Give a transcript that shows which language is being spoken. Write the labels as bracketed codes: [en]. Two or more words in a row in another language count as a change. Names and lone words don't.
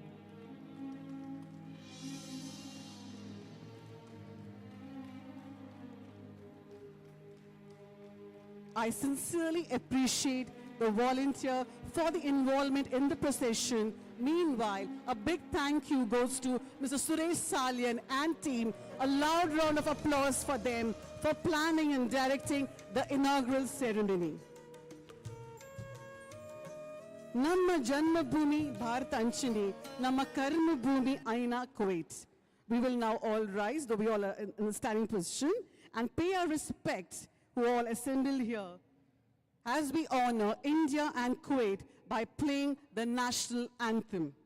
[en] I sincerely appreciate the volunteer for the involvement in the procession. Meanwhile, a big thank you goes to Mr. Suresh Salyan and team. A loud round of applause for them for planning and directing the inaugural ceremony. [tcy] ನಮ್ಮ ಜನ್ಮಭೂಮಿ ಭಾರತ ಅಂಚಿನಿ, ನಮ್ಮ ಕರ್ಮಭೂಮಿ ಐನಾ Kuwait. [en] We will now all rise, though we all are in a standing position, and pay our respects who all assembled here as we honor India and Kuwait by playing the national anthem.